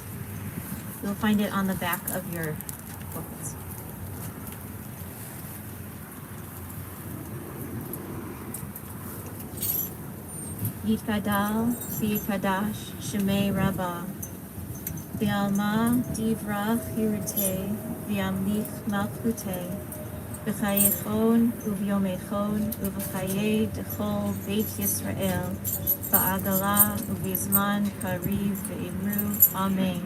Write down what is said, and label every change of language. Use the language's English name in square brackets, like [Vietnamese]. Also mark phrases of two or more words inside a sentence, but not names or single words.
[English] You'll find it on the back of your booklets. [Aramaic] יתגדל ויתקדש שמיה רבא בעלמא די ברא כרעותיה וימליך מלכותיה בחייכון וביומיכון ובחיי דכל בית ישראל בעגלא ובזמן קריב ואמרו אמן.